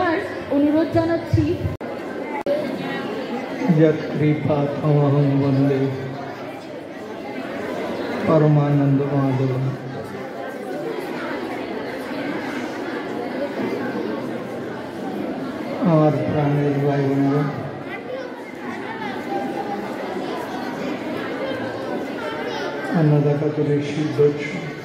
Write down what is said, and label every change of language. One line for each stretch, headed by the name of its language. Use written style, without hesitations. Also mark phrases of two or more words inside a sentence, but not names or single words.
Bangla: অনুরোধ জানাচ্ছি
Sanskrit: यत्कृपातमहं वन्दे परमानन्दमाधवम्।
Bangla: আমার প্রাণের ভাই বোনেরা, अन्नदातापुरेর সিদ্ধোৎসব